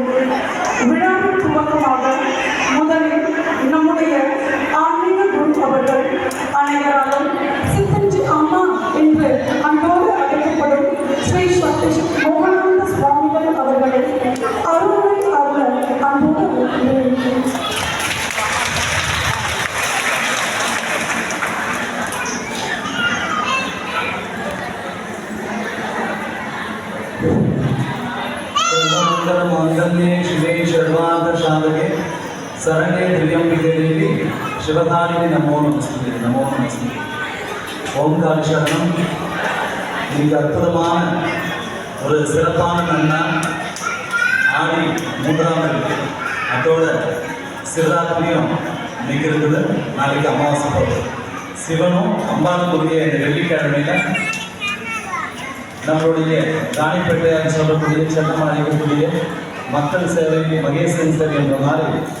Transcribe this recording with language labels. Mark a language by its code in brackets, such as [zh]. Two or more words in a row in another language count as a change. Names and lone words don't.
[ta] விழாவின் துவக்கமாக முதலில் நம்முடைய ஆன்மீக குரு அவர்கள் அனைவராலும் சித்தஞ்சி அம்மா என்று அன்போடு அழைக்கப்படும் ஸ்ரீ சக்தி மோகனானந்த சுவாமிகள் அவர்களை அருளை அருள அன்போடு அழைக்கிறேன். [sa] मांगल्ये शिवे सर्वार्थ साधके शरण्ये त्र्यंबिके देवी शिवधारिणे नमो नमस्ते नमो नमस्ते. [ta] ஓம்கார சரணம். மிக அற்புதமான ஒரு சிறப்பான நன்னாள் ஆடி 3ஆம் வெள்ளி. அதோட சிவராத்திரியும் இன்னைக்கு இருக்குது. நாளைக்கு அமாவாசை போகுது. சிவனும் அம்பாளுக்குரிய இந்த வெள்ளிக்கிழமையில நம்மளுடைய ராணிப்பேட்டையார் சொல்லக்கூடிய சென்னமாக இருக்கக்கூடிய மக்கள் சேவை மகேசன் சேவை என்ற மாதிரி